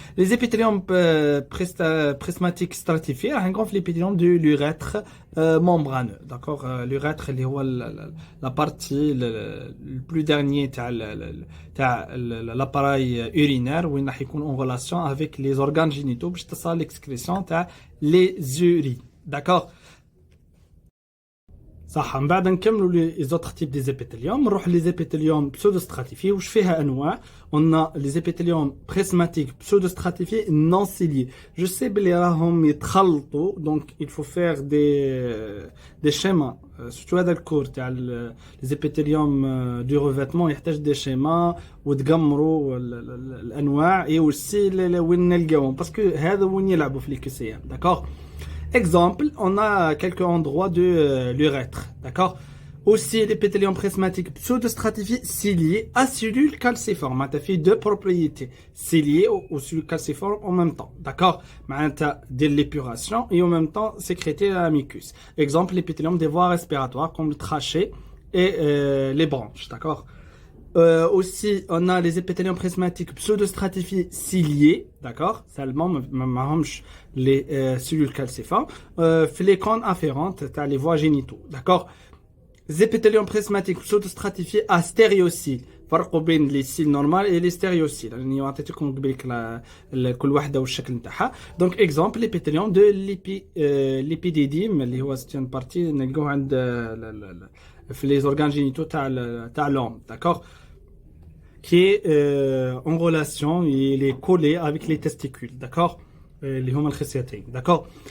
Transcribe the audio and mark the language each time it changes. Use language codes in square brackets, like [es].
[fr] Les épithéliums prismatiques stratifiés, on rencontre l'épithélium de l'urètre membraneux. D'accord, l'urètre [ar] اللي هو [fr] la partie le plus dernier [ar] تاع [fr] l'appareil urinaire où il [ar] يكون [fr] en relation avec les organes génitaux [ar] باش تصل [fr] l'excrétion تاع les urines. D'accord. [ar] صح. من بعد نكملوا لي زوتر تيب دي زيبيثيليوم نروح لي زيبيثيليوم بسودو ستراتيفي [fr] واش فيها انواع. on a les épithéliums prismatiques pseudo stratifiés non ciliés. Je sais [ar] بلي راهم يتخلطوا [fr] donc il faut faire des schémas surtout [ar] هذا الكور تاع [fr] les épithéliums du revêtement [ar] يحتاج [fr] des schémas [ar] وتقمروا الانواع [fr] et aussi [ar] وين نلقاوهم باسكو هذا وين يلعبوا في لي كيسيام. [fr] d'accord. Exemple, on a quelques endroits de l'urètre, d'accord. Aussi, l'épithélium prismatique pseudostratifié cilié à cellules calciformes. Tu as fait deux propriétés, cilié aux cellules calciformes en même temps, d'accord. Tu as de l'épuration et en même temps sécréter la mucus. Exemple, l'épithélium des voies respiratoires comme le trachée et les bronches, d'accord. Aussi, on a les épithéliums prismatiques pseudostratifiés ciliés, d'accord, seulement les cellules calciformes, les cônes afférentes, les voies génitaux, d'accord. Les épithéliums prismatiques pseudostratifiés à stéréocyles, [ar] فرق بين [fr] les cils normales et les stéréocyles. [ar] يعني عطيتكم قبيلك كل واحدة والشكل نتاعها. [fr] Donc exemple l'épithélium de l'épidédyme [ar] اللي هو [fr] c'est une partie [ar] نلقوه عند [fr] في les organes génitaux [ar] تاع [fr] l'homme, d'accord, qui est en relation, il est collé avec les testicules, d'accord, [ar] اللي هما الخصيتين, [fr] d'accord.